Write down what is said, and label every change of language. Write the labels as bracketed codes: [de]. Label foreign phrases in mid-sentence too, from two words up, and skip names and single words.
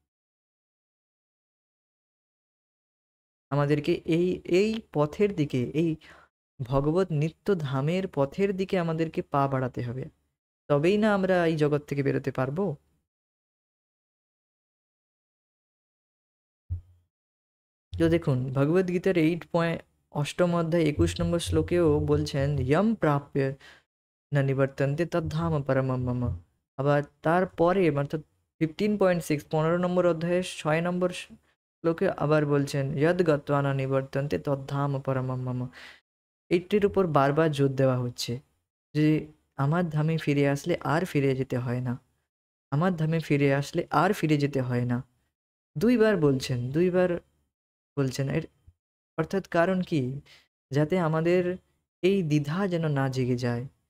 [bn] আমাদেরকে এই এই পথের দিকে, এই ভগবত নিত্য ধামের পথের দিকে আমাদেরকে পা বাড়াতে হবে। তবেই না আমরা এই জগৎ থেকে বেরোতে পারবো। তো দেখুন ভগবদ্গীতার ৮ম অধ্যায় ২১ নম্বর শ্লোকেও বলছেন, [sa] ইয়ম প্রাপ্য না নিবর্তন্তে তদ্ধাম পরমম মম। [bn] আবার তারপরে অর্থাৎ 15.6 নম্বর অধ্যায়ের ৬ নম্বর শ্লোকে আবার বলছেন, [sa] যদ গত্বা না নিবর্তন্তে তদ্ধাম পরমম মম। [bn] এইটির উপর বারবার জোর দেওয়া হচ্ছে যে আমার ধামে ফিরে আসলে আর ফিরে যেতে হয় না, আমার ধামে ফিরে আসলে আর ফিরে যেতে হয় না। দুইবার বলছেন, দুইবার বলছেন। এর অর্থাৎ কারণ কি? যাতে আমাদের এই দ্বিধা যেন না জেগে যায়।